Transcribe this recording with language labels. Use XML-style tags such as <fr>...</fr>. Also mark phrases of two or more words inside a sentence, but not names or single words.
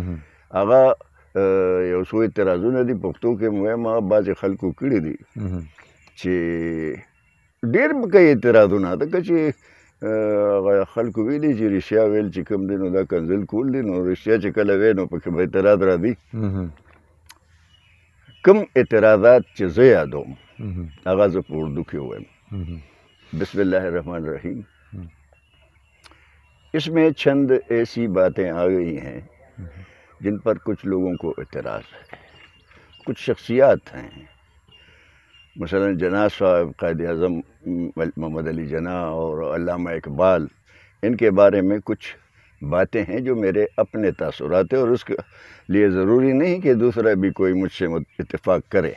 <ps>هغه یو څو اعتراضونه دي پښتو کې مو وایم هغه بعضې خلکو کړي دي چې ډېر به کوي اعتراضونه ځکه چې خلکو ویلي چې رښتیا ویل چې کوم دی نو دا کنځل کول دي، نو رښتیا چې کله وی نو پکې به اعتراض راځي. کم اعتراضات چې زه یادوم هغه زه په اردو کې ووایم.</ps> <ar>بسم اللہ الرحمن الرحیم.</ar> <ur>اس میں چند ایسی باتیں آ گئی ہیں جن پر کچھ لوگوں کو اعتراض ہے. کچھ شخصیات ہیں، مثلا جناح صاحب، قائد اعظم محمد علی جناح اور علامہ اقبال، ان کے بارے میں کچھ باتیں ہیں جو میرے اپنے تاثرات ہیں، اور اس کے لیے ضروری نہیں کہ دوسرا بھی کوئی مجھ سے اتفاق کرے.</ur>